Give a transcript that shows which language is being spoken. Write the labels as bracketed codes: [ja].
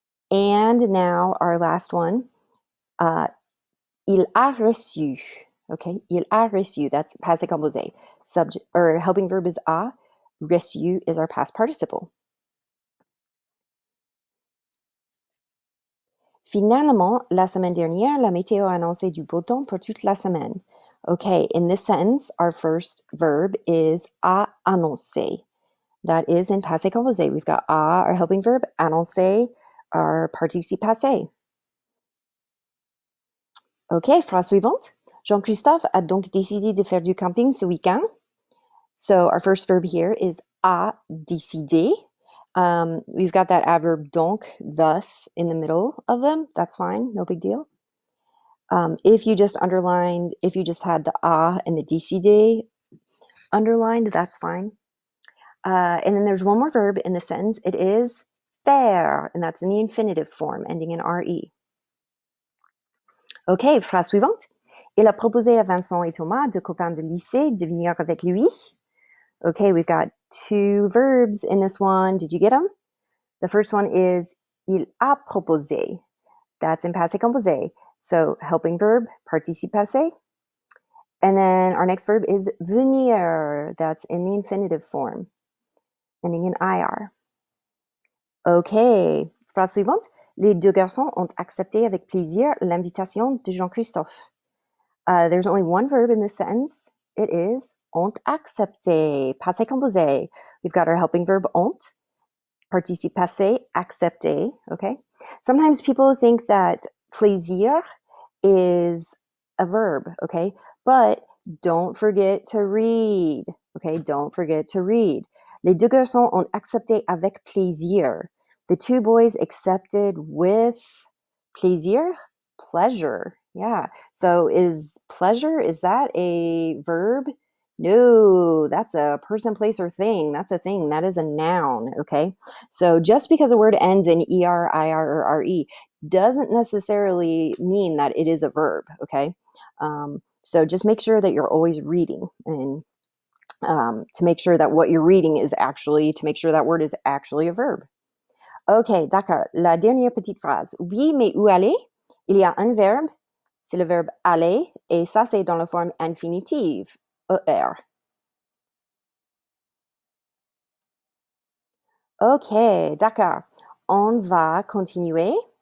[en] And now our last one, [fr] il a reçu. [en] Okay, [fr] il a reçu, [en] that's passé composé. Subject or helping verb is a, reçu is our past participle. [fr] Finalement, la semaine dernière, la météo a annoncé du beau temps pour toute la semaine. [en] Okay, in this sentence, our first verb is a annoncer. That is in passé composé. We've got a, our helping verb, annoncer, our participe passé. [fr] Okay, phrase suivante. Jean-Christophe a donc décidé de faire du camping ce week-end. [en] So our first verb here is a décidé. We've got that adverb donc, thus, in the middle of them. That's fine, no big deal. If you just had the a and the décidé underlined, that's fine. And then there's one more verb in the sentence. It is faire, and that's in the infinitive form, ending in re. [fr] Okay, phrase suivante. Il a proposé à Vincent et Thomas, deux copains de lycée, de venir avec lui. [en] Okay, we've got two verbs in this one. Did you get them? The first one is [fr] il a proposé. [en] That's in passé composé. So helping verb, participe passé. And then our next verb is venir. That's in the infinitive form, ending in IR. [fr] OK. Phrase suivante. Les deux garçons ont accepté avec plaisir l'invitation de Jean-Christophe. [en] There's only one verb in this sentence. It is [fr] ont accepté. [en] Passé composé. We've got our helping verb ont. Participe passé, accepté. Okay. Sometimes people think that plaisir is a verb. Okay. But don't forget to read. Okay. Don't forget to read. [fr] Les deux garçons ont accepté avec plaisir. [en] The two boys accepted with plaisir, pleasure. Yeah. So is pleasure, is that a verb? No, that's a person, place, or thing. That's a thing. That is a noun. Okay. So just because a word ends in ER, IR, or RE doesn't necessarily mean that it is a verb. Okay. So just make sure that you're always reading and to make sure that what you're reading is actually, to make sure that word is actually a verb. [fr] OK, d'accord. La dernière petite phrase. Oui, mais où aller? Il y a un verbe, c'est le verbe aller, et ça, c'est dans la forme infinitive, ER. OK, d'accord. On va continuer.